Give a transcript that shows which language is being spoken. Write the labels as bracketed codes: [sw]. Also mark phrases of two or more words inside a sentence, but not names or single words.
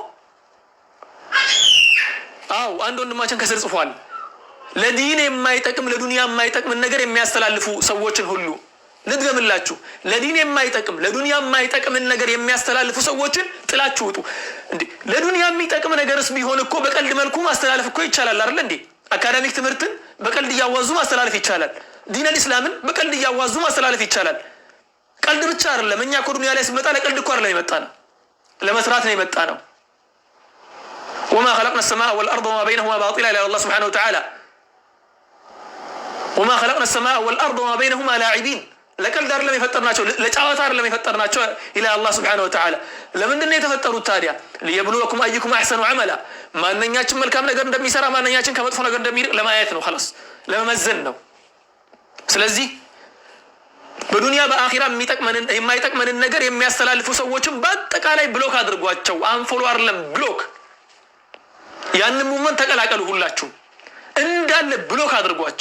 [am] አንድ ወንድማችን ከስር ጽፏል። ለዲን የማይጠቅም ለዱንያ የማይጠቅም ነገር የሚያስተላልፉ ሰዎችን ሁሉ ልድገምላችሁ፣ ለዲን የማይጠቅም ለዱንያ የማይጠቅም ነገር የሚያስተላልፉ ሰዎችን ጥላችሁ ውጡ። እንዴ ለዱንያ የሚጠቅም ነገርስ ቢሆን እኮ በቀልድ መልኩ ማስተላለፍ እኮ ይቻላል አይደል እንዴ? አካዳሚክ ትምህርትን በቀልድ እያዋዙ ማስተላለፍ ይቻላል። ዲን አልእስላምን በቀልድ እያዋዙ ማስተላለፍ ይቻላል። ቀልድ ብቻ አይደለም። እኛ እኮ ዱንያ ላይ ስንመጣ ለቀልድ እኮ አይደለም የመጣ ነው፣ ለመስራት ነው የመጣ ነው። [ar] وما خلقنا السماء والأرض وما بينهما باطلا إلى الله سبحانه وتعالى وما خلقنا السماء والأرض وما بينهما لاعبين [am] ለቀልድ አይደለም የፈጠርናቸው፣ ለጫዋታ አይደለም የፈጠርናቸው [ar] إلى الله سبحانه وتعالى። [am] ለምንድን ነው የተፈጠሩት ታዲያ? [ar] ليبلوكم أيكم أحسن عملا። [am] ማንኛችን መልካም ነገር እንደሚሰራ፣ ማንኛችን ከመጥፎ ነገር እንደሚርቅ ለማየት ነው። خلاص ለመመዘን ነው። ስለዚህ በዱንያ በአኺራ የማይጠቅመንን ነገር የሚያስተላልፉ ሰዎችን በአጠቃላይ ብሎክ አድርጓቸው። አንፎሎ አይደለም ብሎክ። ያንን ሙመን ተቀላቀሉ፣ ሁላችሁ እንዳለ ብሎክ አድርጓቸው።